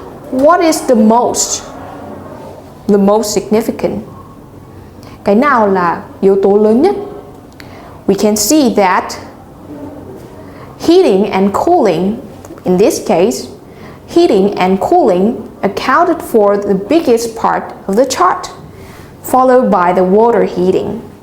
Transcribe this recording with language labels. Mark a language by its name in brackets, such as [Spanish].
[English] What is the most significant? [Vietnamese] Cái nào là yếu tố lớn nhất? [English] We can see that heating and cooling, in this case, heating and cooling accounted for the biggest part of the chart, followed by the water heating.